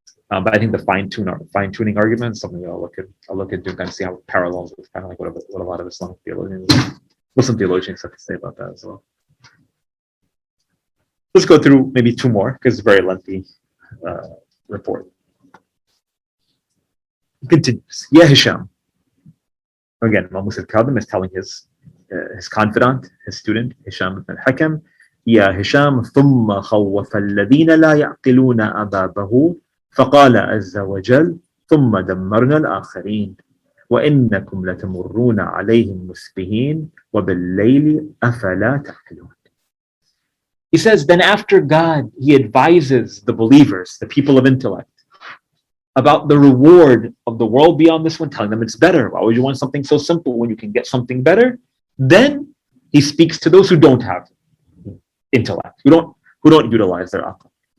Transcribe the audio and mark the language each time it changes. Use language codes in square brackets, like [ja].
[en] But I think the fine-tuning argument is something I'll look into and kind of see how it parallels with kind of like what a lot of Islamic theologians, Muslim theologians have to say about that as well. Let's go through maybe two more because it's a very lengthy report. It continues. Ya Hisham. Again, Imam Musa al-Kadhim is telling his confidant, his student, Hisham ibn al-Hakam, Ya Hisham, [ar] ثم خوف الذين لا يعقلون أبابه فقال عز وجل ثم دمرنا الآخرين وإنكم لتمرون عليهم مسبحين وبالليل أفلا تعقلون. [en] He says, then after God, he advises the believers, the people of intellect, about the reward of the world beyond this one, telling them it's better. Why would you want something so simple when you can get something better? Then he speaks to those who don't have intellect, who don't utilize their aql.